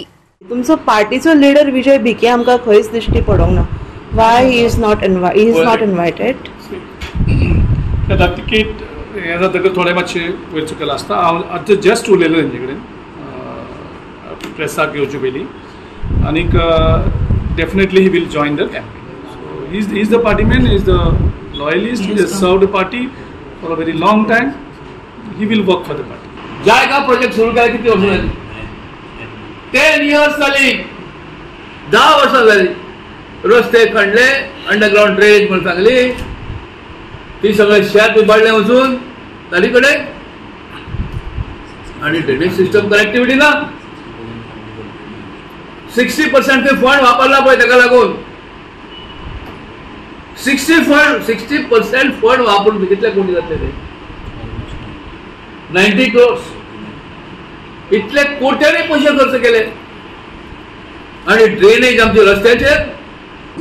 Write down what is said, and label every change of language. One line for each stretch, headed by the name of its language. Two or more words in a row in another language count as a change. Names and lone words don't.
Konkani: तुमचो पार्टीचो लीडर विजय भिके आमकां खंयच दिश्टी पडोंक ना।
English: why he is not invited
Konkani: तिकेट हे जातकीर थोडे मातशे वयर सकयल आसता। हांव आतां जस्ट उलयलें तेंचे कडेन प्रेसाक येवचे पयलीं आनीक
English: definitely he will join the campaign. So he is the party man, he is the loyalist, he has served the party for a very long time. He will work for the party.
Marathi: जायका प्रोजेक्ट सुरू केला किती वर्ष झाली 10 years झाली 10 वर्ष झाली रस्ते खणले
English: underground drainage
Marathi: म्हणून सांगली ती सगळे शेत उबाडले वचून तालीकडे आणि
English: drainage system connectivity
Marathi: ना
Konkani: 60% ते फंड वापरला पळय ताका लागून 60% फंड वापरून कितले कोटी जातले ते 90 crores इतले कोट्यांनी पैसे खर्च केले आणि ड्रेनेज आमच्या रस्त्याचेर